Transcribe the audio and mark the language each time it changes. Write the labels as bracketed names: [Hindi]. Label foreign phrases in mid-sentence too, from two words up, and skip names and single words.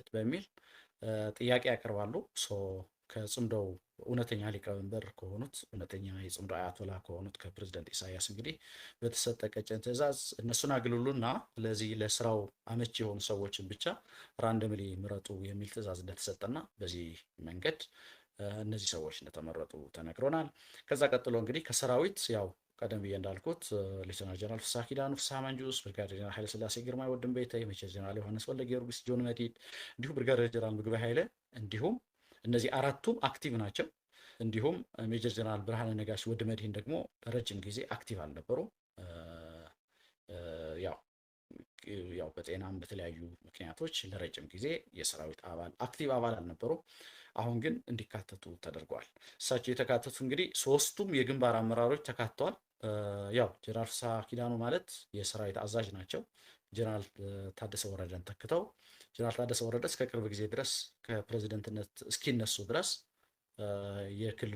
[Amharic] በሚል ጥያቄ ያቀርባሉ። ከጽምዶው እውነተኛ ሊቀመንበር ከሆኑት እውነተኛ የጽምዶ አያቶላ ከሆኑት ከፕሬዝዳንት ኢሳያስ እንግዲህ በተሰጠ ቀጭን ትዕዛዝ እነሱን አግልሉና ለዚህ ለስራው አመቺ የሆኑ ሰዎችን ብቻ ራንደምሊ ምረጡ የሚል ትዕዛዝ እንደተሰጠና በዚህ መንገድ እነዚህ ሰዎች እንደተመረጡ ተነግሮናል። ከዛ ቀጥሎ እንግዲህ ከሰራዊት ያው ቀደም ብዬ እንዳልኩት ሌተናል ጀነራል ፍስሐ ኪዳኑ ፍስሐ ማንጁስ፣ ብርጋዴር ጀነራል ኃይለስላሴ ግርማይ ወድም በይተይ፣ ሜጀር ጀነራል ዮሐንስ ወልደ ጊዮርጊስ ጆን መዲድ እንዲሁም ብርጋዴር ጀነራል ምግበይ ኃይለ እንዲሁም እነዚህ አራቱም አክቲቭ ናቸው። እንዲሁም ሜጀር ጀነራል ብርሃነ ነጋሽ ወድ መድህን ደግሞ ለረጅም ጊዜ አክቲቭ አልነበሩ። ያው በጤናም በተለያዩ ምክንያቶች ለረጅም ጊዜ የሰራዊት አክቲቭ አባል አልነበሩ። አሁን ግን እንዲካተቱ ተደርገዋል። እሳቸው የተካተቱ እንግዲህ 3ቱም የግንባር አመራሮች ተካተዋል። ያው ጀነራል ፍስሐ ኪዳኑ ማለት የሰራዊት አዛዥ ናቸው። ጀነራል ታደሰ ወረደን ተክተው ጀነራል ታደሰ ወረደ እስከ ቅርብ ጊዜ ድረስ ከፕሬዝደንትነት እስኪነሱ ድረስ የክልሉ